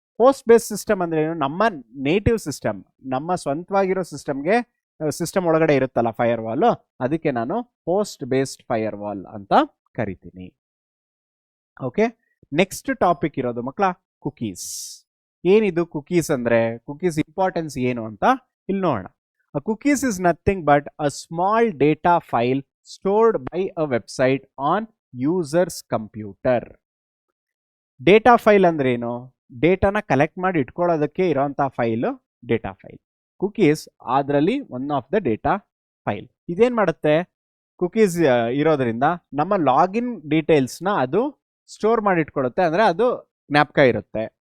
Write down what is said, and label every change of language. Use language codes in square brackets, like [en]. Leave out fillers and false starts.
[kn] Host based system ಅಂದ್ರೆ ಏನು, ನಮ್ಮ ನೇಟಿವ್ ಸಿಸ್ಟಮ್, ನಮ್ಮ ಸ್ವಂತವಾಗಿರೋ ಸಿಸ್ಟಮ್ ಒಳಗಡೆ ಇರುತ್ತಲ್ಲ ಫೈರ್ವಾಲ್, ಅದಕ್ಕೆ ನಾನು ಹೋಸ್ಟ್ ಬೇಸ್ಡ್ ಫೈರ್ವಾಲ್ ಅಂತ ಕರಿತೀನಿ. ಓಕೆ, ನೆಕ್ಸ್ಟ್ ಟಾಪಿಕ್ ಇರೋದು ಮಕ್ಕಳ ಕುಕೀಸ್. ಏನಿದು ಕುಕೀಸ್ ಅಂದ್ರೆ, ಕುಕೀಸ್ ಇಂಪಾರ್ಟೆನ್ಸ್ ಏನು ಅಂತ ಇಲ್ಲಿ ನೋಡೋಣ. [en] A cookies is nothing but a small data file stored by a website on user's computer. [kn] Data file ಅಂದ್ರೆ ಏನು, ಡೇಟಾನ ಕಲೆಕ್ಟ್ ಮಾಡಿ ಇಟ್ಕೊಳ್ಳೋದಕ್ಕೆ ಇರೋಂಥ ಫೈಲ್ ಡೇಟಾ ಫೈಲ್. ಕುಕೀಸ್ ಅದರಲ್ಲಿ [en] One of the data file. [kn] ಇದೇನ್ ಮಾಡುತ್ತೆ, ಕುಕೀಸ್ ಇರೋದ್ರಿಂದ ನಮ್ಮ ಲಾಗಿನ್ ಡೀಟೇಲ್ಸ್ನ ಅದು ಸ್ಟೋರ್ ಮಾಡಿ ಇಟ್ಕೊಳ್ಳುತ್ತೆ, ಅಂದ್ರೆ ಅದು ಜ್ಞಾಪಕ ಇರುತ್ತೆ.